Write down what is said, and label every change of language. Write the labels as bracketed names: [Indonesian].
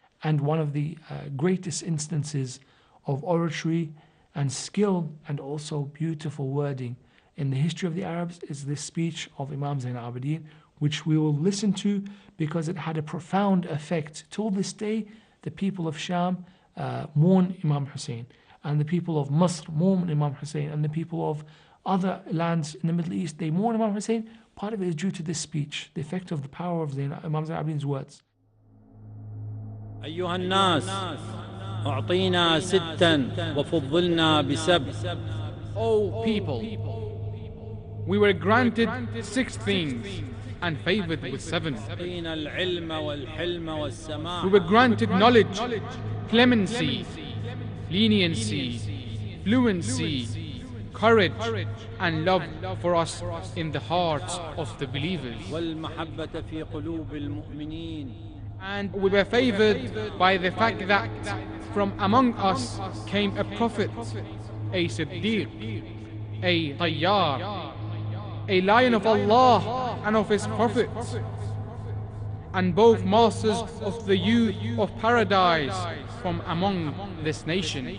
[English] And one of the greatest instances of oratory and skill and also beautiful wording in the history of the Arabs is this speech of Imam Zain al-Abidin, which we will listen to because it had a profound effect. Till this day, the people of Sham mourn Imam Hussain, and the people of Masr mourn Imam Hussain, and the people of other lands in the Middle East, they mourn Imam Hussain. Part of it is due to this speech, the effect of the power of Imam Zain al-Abidin's words. [Arabic] أيها الناس أعطينا ستا وفضلنا بسبع. [English] O people, we were granted 6 things and favored with 7. [Arabic] أعطينا العلم والحلم والسماح. [English] We were granted knowledge, clemency, leniency, fluency, courage, and love for us in the hearts of the believers. [Arabic] والمحبة في قلوب المؤمنين. [English] And we were favored by the fact that from among us came a prophet, a Siddiq, a Tayyar, a lion of Allah and of His Prophet, and both masters of the youth of paradise from among this nation.